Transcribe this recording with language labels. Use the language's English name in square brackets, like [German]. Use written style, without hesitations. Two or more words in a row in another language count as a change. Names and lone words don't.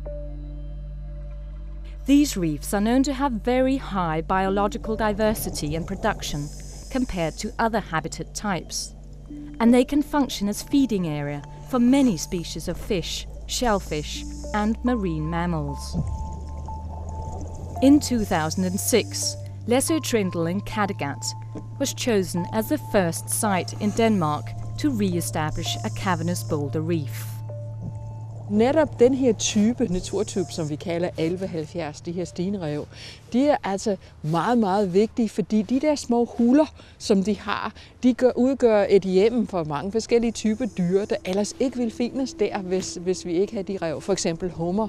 [English] These reefs are known to have very high biological diversity and production compared to other habitat types, and they can function as feeding area for many species of fish, shellfish and marine mammals. In 2006, Læsø Trindle in Kattegat was chosen as the first site in Denmark to re-establish a cavernous boulder reef. [Danish] Netop den her naturtype, som vi kalder 1170, de her stenrev, de er altså meget, meget vigtige, fordi de der små huller, som de har, de udgør et hjem for mange forskellige typer dyr, der ellers ikke vil findes der, hvis vi ikke har de rev, for eksempel hummer.